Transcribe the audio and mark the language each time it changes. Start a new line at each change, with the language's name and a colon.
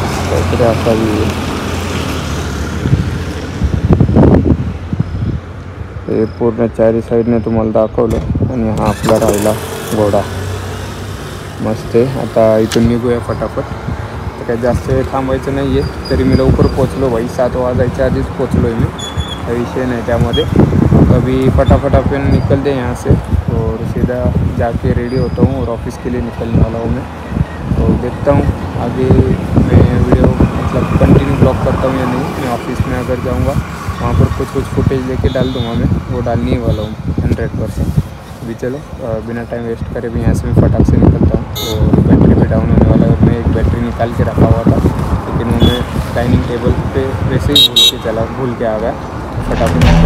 Marathi: काहीतरी असावी, हे पूर्ण चारी साईडने तुम्हाला दाखवलं. आणि हा आपला राहिला घोडा, मस्त आहे. आता इथून निघूया फटाफट. तर काही जास्त वेळ थांबायचं
Hindi: नहीं है,
Marathi: तरी मी लवकर पोचलो भाई, 7 वाजायच्या आधीच पोचलो आहे मी, काही विषय नहीं त्यामध्ये.
Hindi: अभी फटाफट अपन निकलते हैं यहाँ से और सीधा जाके रेडी होता हूँ और ऑफिस के लिए निकलने वाला हूँ मैं. तो देखता हूँ आगे मैं वीडियो मतलब कंटिन्यू ब्लॉग करता हूँ या नहीं. मैं ऑफिस में अगर जाऊँगा वहाँ पर कुछ फुटेज लेके डाल दूँगा मैं, वो डालने ही वाला हूँ 100%. अभी चलो बिना टाइम वेस्ट करे भी यहाँ से मैं फटाक से निकलता हूँ. तो बैटरी भी डाउन होने वाला है और मैं एक बैटरी निकाल के रखा हुआ था, लेकिन वो मैं डाइनिंग टेबल पे वैसे ही भूल के आ गया. फटाफट